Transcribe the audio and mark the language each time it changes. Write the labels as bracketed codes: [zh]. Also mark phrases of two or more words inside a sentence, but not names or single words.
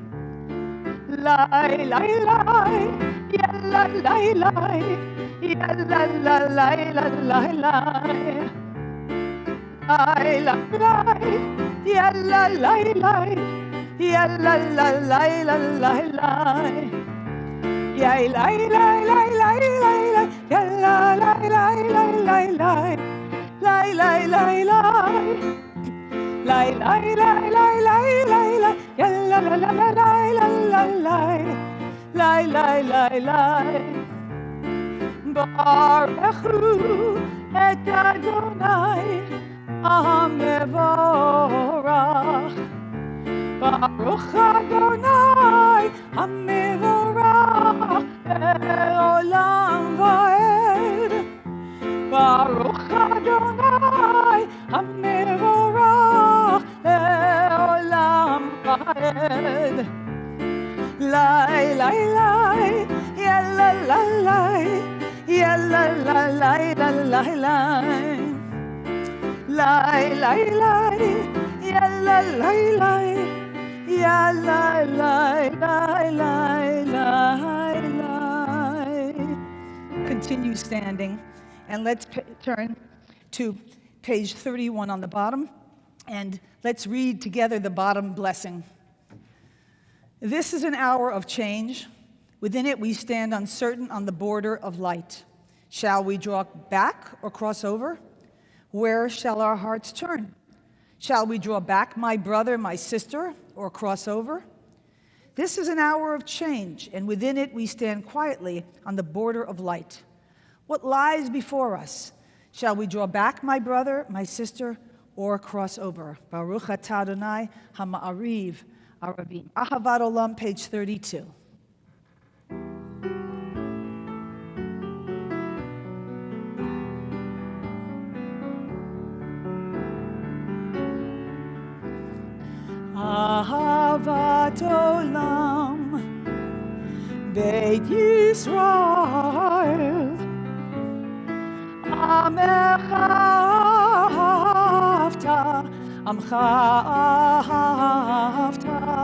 [he] Lai, lai, lai, ya la, lai, lai, ya la, la, lai, la, lai, lai. Lai, lai, lai, ya la, lai, lai, ya la, la, lai, la, lai, lai. Ya lai, lai, lai, lai, lai, lai, ya la, lai, lai, lai, lai, lai. Lai, lai, lai, lai. Lai, lai, lai, lai, lai, lai, lai, ya la, la, la, la, lai, la, la, lai. Lai, lai, lai, lai. ברכו את אדוני המבורך. ברוך אדוני המבורך לעולם ועד. ברוך אדוני המבורך לעולם ועד. Lai, lai, lai, ya la, la, lai, ya la, la, lai, la, la, lai. Lai, lai, lai, ya la, lai, lai, ya la, lai, lai, lai, lai, lai. [en] Continue standing, and let's turn to page 31 on the bottom, and let's read together the bottom blessing. This is an hour of change. Within it, we stand uncertain on the border of light. Shall we draw back or cross over? Where shall our hearts turn? Shall we draw back, my brother, my sister, or cross over? This is an hour of change, and within it, we stand quietly on the border of light. What lies before us? Shall we draw back, my brother, my sister, or cross over? [he] ברוך אתה אדוני המעריב ערבים. [en] Ahavat Olam, page 32. [he] אהבת עולם, בית ישראל, עמך אהבת, עמך אהבת.